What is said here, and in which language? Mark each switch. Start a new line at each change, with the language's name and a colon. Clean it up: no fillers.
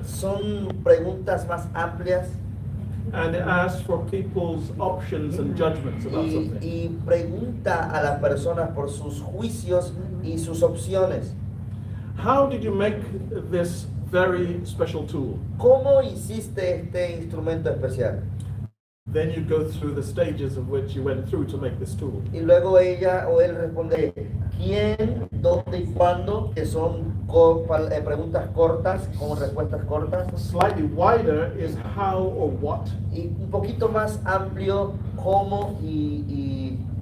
Spanish: son preguntas más amplias
English: and it asks for people's options and judgments about something.
Spanish: y pregunta a las personas por sus juicios y sus opciones.
English: How did you make this very special tool?
Spanish: ¿Cómo hiciste este instrumento especial?
English: Then you go through the stages of which you went through to make this tool.
Spanish: Y luego ella o él responde quién, dónde y cuándo, que son preguntas cortas, con respuestas cortas.
English: Slightly wider is how or what.
Spanish: Y un poquito más amplio, cómo y